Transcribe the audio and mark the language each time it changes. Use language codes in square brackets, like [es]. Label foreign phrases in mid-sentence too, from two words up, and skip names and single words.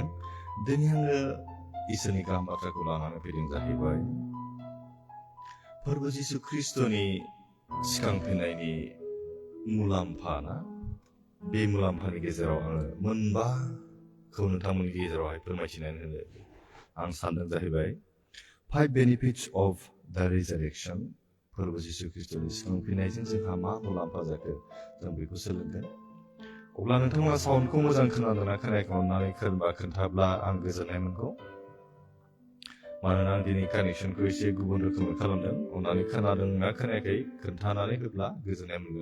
[brx] दिनै आङो इसोरनि गाहाम बाथ्राखौ लानानै फैदों जाहैबाय फोरबो जिसु ख्रिस्ट'नि सिखांफिननायनि मुलाम्फा ना। बे मुलाम्फानि गेजेराव आङो मोनबाखौ नोंथांमोननि गेजेरावहाय फोरमायथिनानै होनो आं सानदों जाहैबाय [en] 5 benefits of the resurrection। [brx] फोरबो जिसु ख्रिस्ट'नि सिखांफिननायजों जोंहा मा मुलाम्फा जाखो जों बेखौ सोलोंगोन। अब्ला नोंथांमोना साउन्डखौ मोजां खोनादोंना खोनायाखै अननानै खोन्थाब्ला आं गोजोननाय मोनगौ। मानोना आं दिनै कानेक्सनखौ एसे गुबुन रोखोमै खालामदों। अननानै खोनादोंना खोनायाखै खोन्थानानै होब्ला गोजोननाय मोनगोन।